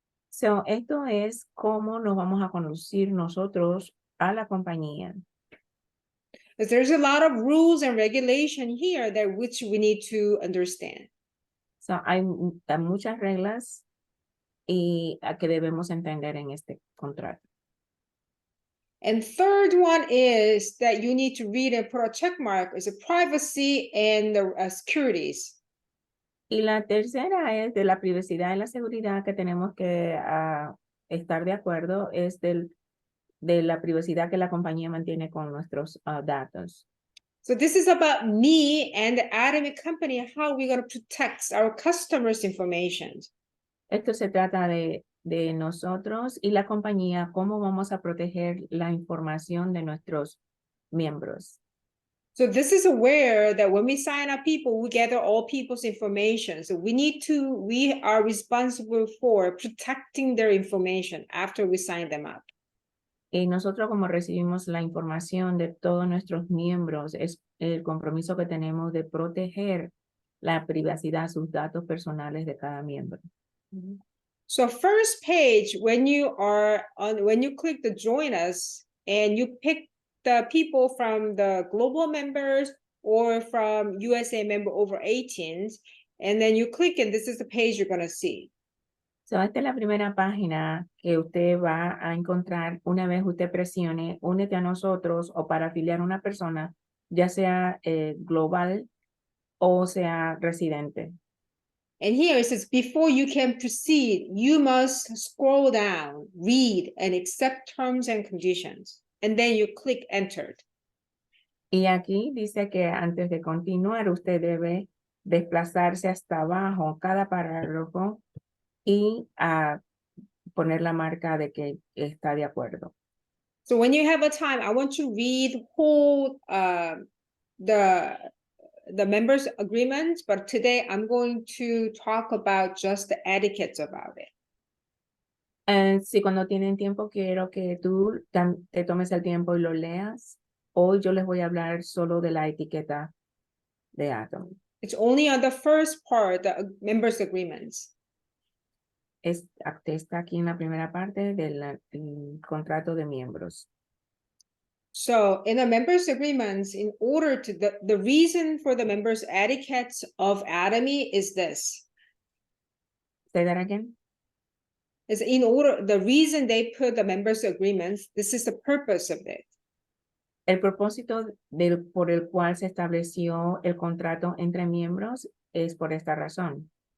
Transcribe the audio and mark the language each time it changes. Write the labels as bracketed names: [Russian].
[Spanish] So, esto es cómo nos vamos a conducir nosotros a la compañía. [English] Because there's a lot of rules and regulation here that which we need to understand. [Spanish] So, hay muchas reglas y que debemos entender en este contrato. [English] And third one is that you need to read and put a check mark is a privacy and the securities. [Spanish] Y la tercera es de la privacidad y la seguridad que tenemos que estar de acuerdo, es de la privacidad que la compañía mantiene con nuestros datos. [English] So this is about me and the Atomy company, how we're going to protect our customers' information. [Spanish] Esto se trata de nosotros y la compañía, cómo vamos a proteger la información de nuestros miembros. [English] So this is aware that when we sign up people, we gather all people's information. So we are responsible for protecting their information after we sign them up. [Spanish] Y nosotros, como recibimos la información de todos nuestros miembros, es el compromiso que tenemos de proteger la privacidad, sus datos personales de cada miembro. [English] So first page, when you click the join us and you pick the people from the global members or from USA member over 18s, and then you click it, this is the page you're going to see. [Spanish] So, esta es la primera página que usted va a encontrar una vez usted presione únete a nosotros o para afiliar a una persona, ya sea global o sea residente. [English] And here it says, before you can proceed, you must scroll down, read, and accept terms and conditions. And then you click entered. [Spanish] Y aquí dice que antes de continuar, usted debe desplazarse hasta abajo cada párrafo y poner la marca de que está de acuerdo. [English] So when you have a time, I want to read whole the members agreements, but today I'm going to talk about just the etiquettes about it. [Spanish] Si cuando tienen tiempo, quiero que tú te tomes el tiempo y lo leas. Hoy yo les voy a hablar solo de la etiqueta de Atomy. [English] It's only on the first part, the members agreements. [Spanish] Está aquí en la primera parte del contrato de miembros. [English] So in the members agreements, in order to the reason for the members etiquettes of Atomy is this. Say that again. Is in order, the reason they put the members agreements, this is the purpose of it. [Spanish] El propósito por el cual se estableció el contrato entre miembros es por esta razón.